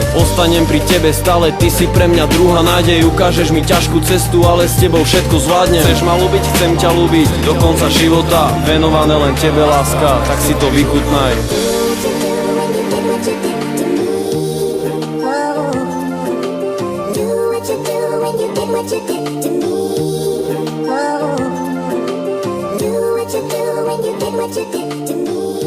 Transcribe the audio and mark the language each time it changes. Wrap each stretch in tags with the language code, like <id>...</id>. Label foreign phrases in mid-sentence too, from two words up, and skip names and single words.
<sk>Ostanem pri tebe stále, ty si pre mňa druhá nádej. Ukážeš mi ťažkú cestu, ale s tebou všetko zvládnem. Chceš ma ľúbiť, chcem ťa ľúbiť do konca života, venované len tebe láska, tak si to vychutnaj.</sk> <en>Do what you do when you did what you did to me. Oh, do what you do when you did what you did to me.</en>